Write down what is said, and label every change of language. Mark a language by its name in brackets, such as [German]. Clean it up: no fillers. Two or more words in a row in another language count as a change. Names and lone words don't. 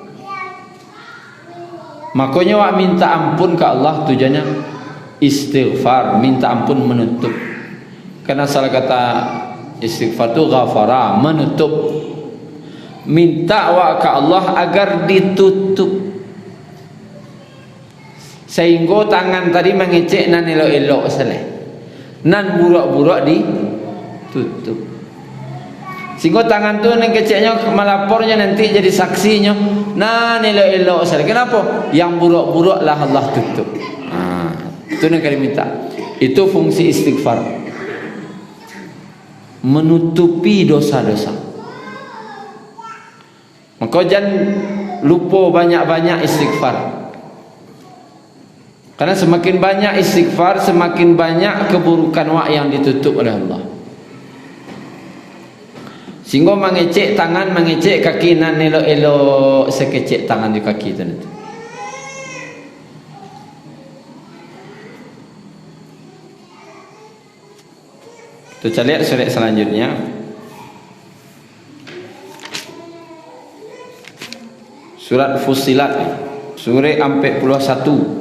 [Indonesian] Makanya wak minta ampun ke Allah tujuannya istighfar, minta ampun, menutup. Karena salah kata istighfar tu ghafara, menutup. Minta wak ke Allah agar ditutup. [Minangkabau] Sehingga tangan tadi mengecek nan elok-elok seleh, nan buruk-buruk ditutup. Sehingga tangan tu nan keceknya melapornya nanti jadi saksinya nan elok-elok seleh. [Indonesian] Kenapa? Yang buruk-buruk lah Allah tutup. Itu yang kami minta. Itu fungsi istighfar, menutupi dosa-dosa. Maka jangan lupa banyak-banyak istighfar. Karena semakin banyak istighfar, semakin banyak keburukan wak yang ditutup oleh Allah. [Minangkabau] Sehingga mengecek tangan, mengecek kaki nan elok-elok sekecek tangan di kaki itu nanti. [Indonesian] Kita lihat surat selanjutnya. Surat Fussilat, surat 41.